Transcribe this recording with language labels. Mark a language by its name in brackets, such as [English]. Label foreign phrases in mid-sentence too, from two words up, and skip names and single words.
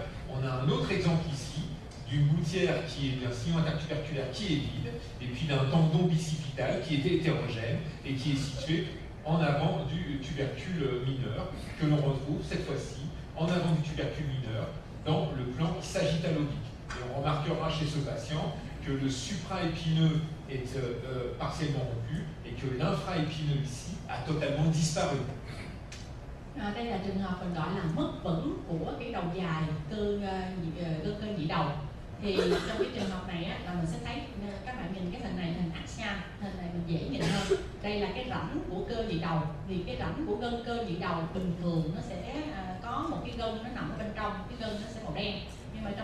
[French] On a un autre exemple ici d'une gouttière qui est d'un sillon intertuberculaire qui est vide et puis d'un tendon bicipital qui est hétérogène et qui est situé en avant du tubercule mineur que l'on retrouve cette fois-ci en avant du tubercule mineur dans le plan sagittalo-oblique. Et on remarquera chez ce patient que le supraépineux est partiellement rompu et que l'infraépineux ici a totalement disparu. [Vietnamese] Đây là trường hợp mình gọi là mất vững của cái đầu dài gân cơ nhị đầu. Thì trong cái trường hợp này á, là mình sẽ thấy các bạn nhìn cái hình này, hình axial, hình này mình dễ nhìn hơn. Đây là cái rãnh của cơ nhị đầu. Thì cái rãnh của gân cơ nhị đầu bình thường nó sẽ có một cái gân nó nằm ở bên trong, cái gân nó sẽ màu đen.